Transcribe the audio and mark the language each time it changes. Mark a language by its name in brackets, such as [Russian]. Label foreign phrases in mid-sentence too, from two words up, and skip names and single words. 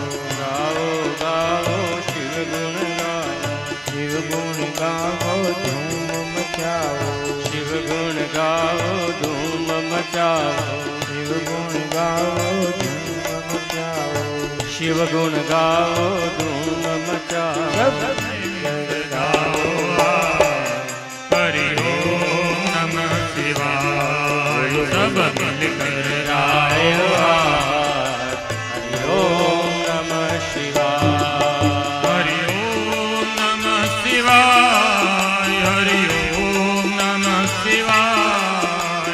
[Hindi] गाओ गाओ शिव गुण गाओ, शिव गुण गाओ धूम मचाओ, शिव गुण गाओ धूम मचाओ, शिव गुण गाओ धूम मचाओ, शिव गुण गाओ धूम मचाओ, [Sanskrit] हरि ओम नमः शिवाय। [Hindi] सब मिलकर [Sanskrit] हरि ओम नमः शिवाय, हरि ओम नमः शिवाय, हरि ओम नमः शिवाय,